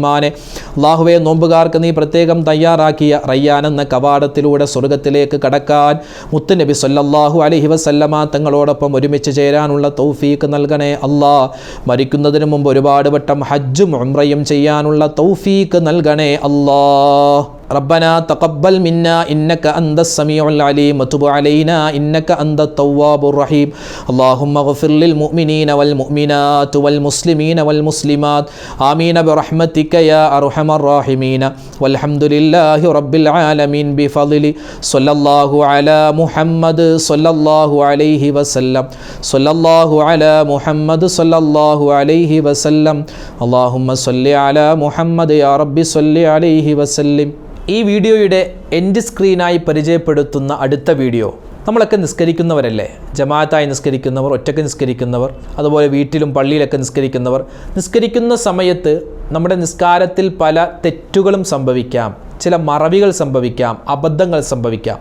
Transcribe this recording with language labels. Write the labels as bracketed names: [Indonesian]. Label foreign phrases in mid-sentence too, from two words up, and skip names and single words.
[Malayalam] അല്ലാഹുവേ നോമ്പുകാർക്ക് നീ പ്രത്യേകം തയ്യാറാക്കിയ റയ്യാൻ എന്ന കവാടത്തിലൂടെ സ്വർഗത്തിലേക്ക് കടക്കാൻ മുത്തുനബി [Arabic] صلى الله عليه وسلم [Malayalam] തങ്ങളോടൊപ്പം ഒരുമിച്ച് ചേരാനുള്ള തൗഫീക്ക് നൽകണേ അല്ലാ. മരിക്കുന്നതിന് മുമ്പ് ഒരുപാട് വട്ടം ഹജ്ജും ഉംറയും ചെയ്യാനുള്ള തൗഫീക്ക് നൽകണേ അല്ലാ. [Arabic] ربنا تقبل منا إنك أنت السميع العليم وتب علينا إنك أنت التواب الرحيم. اللهم اغفر للمؤمنين والمؤمنات والمسلمين والمسلمات آمين برحمتك يا أرحم الراحمين. والحمد لله رب العالمين بفضل صلى الله على محمد صلى الله عليه وسلم. صلى الله على محمد صلى الله عليه وسلم. اللهم صل على محمد يا رب صل عليه وسلم. [Malayalam] ഈ വീഡിയോയുടെ [English] end screen [Malayalam] പരിചയപ്പെടുത്തുന്ന അടുത്ത വീഡിയോ, നമ്മളൊക്കെ നിസ്കരിക്കുന്നവരല്ലേ, ജമാഅത്തായി നിസ്കരിക്കുന്നവർ, ഒറ്റയ്ക്ക് നിസ്കരിക്കുന്നവർ, അതുപോലെ വീട്ടിലും പള്ളിയിലൊക്കെ നിസ്കരിക്കുന്നവർ. നിസ്കരിക്കുന്ന സമയത്ത് നമ്മുടെ നിസ്കാരത്തിൽ പല തെറ്റുകളും സംഭവിക്കാം, ചില മറവികൾ സംഭവിക്കാം, അബദ്ധങ്ങൾ സംഭവിക്കാം.